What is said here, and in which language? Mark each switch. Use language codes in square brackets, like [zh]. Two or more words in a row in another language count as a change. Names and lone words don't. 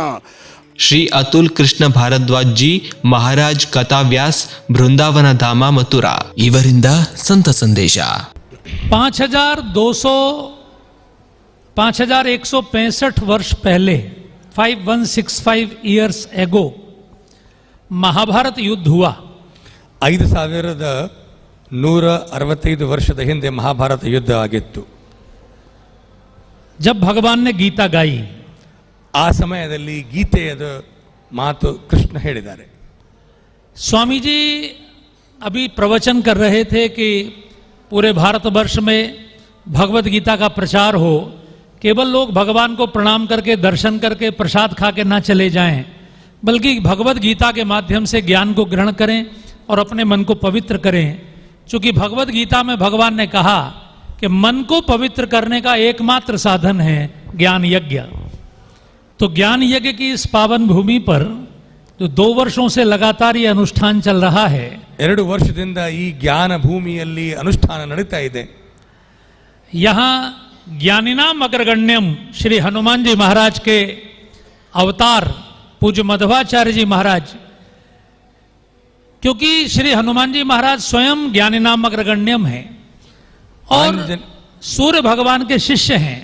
[kn] ಶ್ರೀ ಅತುಲ್ ಕೃಷ್ಣ ಭಾರದ್ವಾಜ್ ಜಿ, ಮಹಾರಾಜ್ ಕಥಾವ್ಯಾಸ್, ಬೃಂದಾವನ ಧಾಮ ಮಥುರಾ ಇವರಿಂದ ಸಂತ ಸಂದೇಶ. [hi] 5165 वर्ष पहले 5165 [en] years ago [hi] महाभारत युद्ध हुआ. [kn] 5165 ವರ್ಷದ ಹಿಂದೆ ಮಹಾಭಾರತ ಯುದ್ಧ ಆಗಿತ್ತು. [hi] जब भगवान ने गीता गाई, [kn] ಆ ಸಮಯದಲ್ಲಿ ಗೀತೆಯದ ಮಾತು ಕೃಷ್ಣ ಹೇಳಿದ್ದಾರೆ. [hi] स्वामी जी अभी प्रवचन कर रहे थे कि पूरे भारतवर्ष में भगवत गीता का प्रचार हो, केवल लोग भगवान को प्रणाम करके दर्शन करके प्रसाद खा के ना चले जाएं, बल्कि भगवत गीता के माध्यम से ज्ञान को ग्रहण करें और अपने मन को पवित्र करें. चूँकि भगवत गीता में भगवान ने कहा कि मन को पवित्र करने का एकमात्र साधन है ज्ञान यज्ञ. तो ज्ञान यज्ञ की इस पावन भूमि पर जो 2 वर्षों से लगातार ये अनुष्ठान चल रहा है, [kn] 2 ವರ್ಷದಿಂದ ಈ ಜ್ಞಾನ ಭೂಮಿಯಲ್ಲಿ ಅನುಷ್ಠಾನ ನಡೀತಾ ಇದೆ. [hi] यहाँ [sa] ज्ञानिनाम अग्रगण्यम [hi] श्री हनुमान जी महाराज के अवतार पूज्य मध्वाचार्य जी महाराज, क्योंकि श्री हनुमान जी महाराज स्वयं [sa] ज्ञानिनाम अग्रगण्यम [hi] है और सूर्य भगवान के शिष्य हैं.